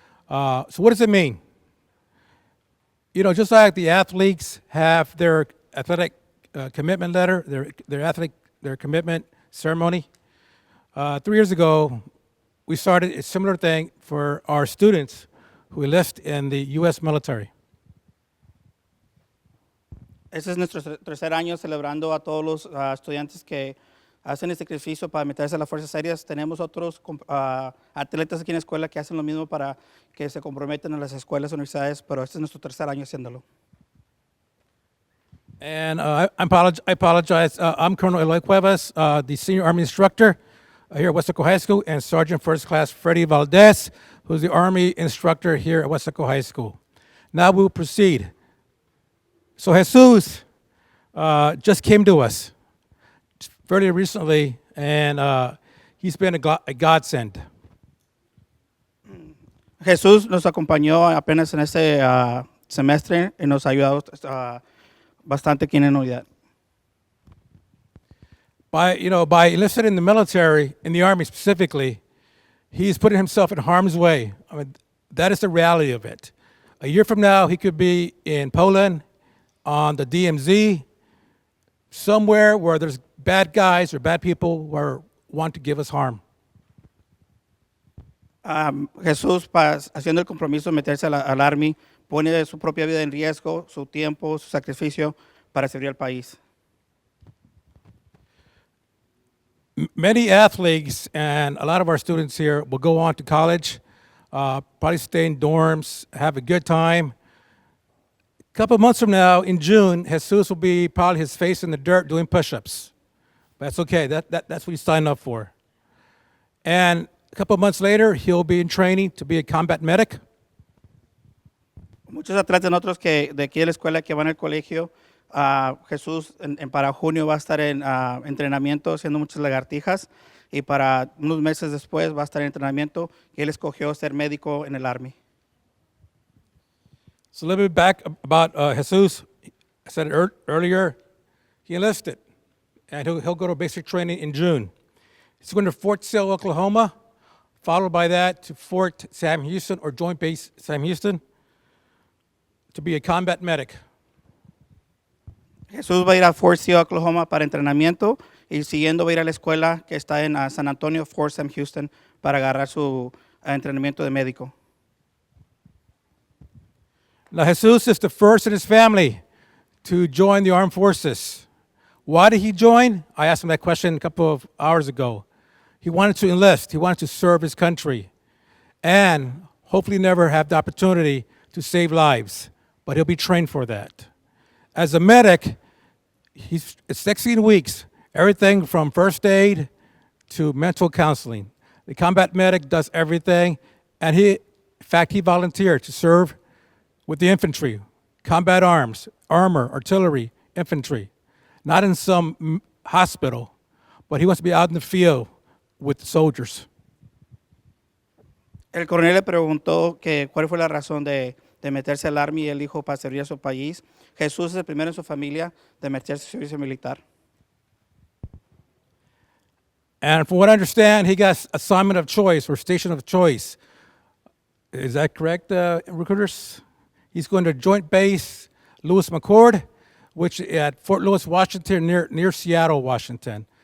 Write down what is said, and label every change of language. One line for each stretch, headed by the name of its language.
English: So what does it mean? You know, just like the athletes have their athletic commitment letter, their commitment ceremony. 3 years ago, we started a similar thing for our students who enlist in the U.S. military.
Spanish: Este es nuestro tercer año celebrando a todos los estudiantes que hacen el sacrificio para meterse a las fuerzas aéreas. Tenemos otros atletas aquí en la escuela que hacen lo mismo para que se comprometen en las escuelas y universidades, pero este es nuestro tercer año haciéndolo.
English: And I apologize. I'm Colonel Eloy Cuevas, the Senior Army Instructor here at Weslaco High School, and Sergeant First Class Freddie Valdez, who's the Army Instructor here at Weslaco High School. Now we'll proceed. So Jesus just came to us fairly recently, and he's been a godsend.
Spanish: Jesús nos acompañó apenas en este semestre y nos ha ayudado bastante aquí en la unidad.
English: By enlisting in the military, in the Army specifically, he's putting himself in harm's way. I mean, that is the reality of it. A year from now, he could be in Poland, on the DMZ, somewhere where there's bad guys or bad people who want to give us harm.
Spanish: Jesús, haciendo el compromiso de meterse al Army, pone su propia vida en riesgo, su tiempo, su sacrificio para servir al país.
English: Many athletes and a lot of our students here will go on to college, probably stay in dorms, have a good time. A couple of months from now, in June, Jesus will be probably his face in the dirt doing push-ups. That's okay. That's what he signed up for. And a couple of months later, he'll be in training to be a combat medic.
Spanish: Muchos atletas de nosotros de aquí de la escuela que van al colegio, Jesús para junio va a estar en entrenamiento haciendo muchas lagartijas y para unos meses después va a estar en entrenamiento y él escogió ser médico en el Army.
English: So a little bit back about Jesus. I said it earlier, he enlisted, and he'll go to basic training in June. He's going to Fort Sill, Oklahoma, followed by that to Fort Sam Houston or Joint Base Sam Houston to be a combat medic.
Spanish: Jesús va a ir a Fort Sill, Oklahoma para entrenamiento y siguiendo va a ir a la escuela que está en San Antonio, Fort Sam Houston, para agarrar su entrenamiento de médico.
English: Now, Jesus is the first in his family to join the armed forces. Why did he join? I asked him that question a couple of hours ago. He wanted to enlist. He wanted to serve his country and hopefully never have the opportunity to save lives, but he'll be trained for that. As a medic, it's 16 weeks, everything from first aid to mental counseling. The combat medic does everything, and in fact, he volunteered to serve with the infantry, combat arms, armor, artillery, infantry. Not in some hospital, but he wants to be out in the field with the soldiers.
Spanish: El coronel le preguntó que cuál fue la razón de meterse al Army y él dijo para servir a su país. Jesús es el primero en su familia de meterse al servicio militar.
English: And from what I understand, he got assignment of choice or station of choice. Is that correct, recruiters? He's going to Joint Base Lewis McChord, which at Fort Lewis, Washington, near Seattle, Washington.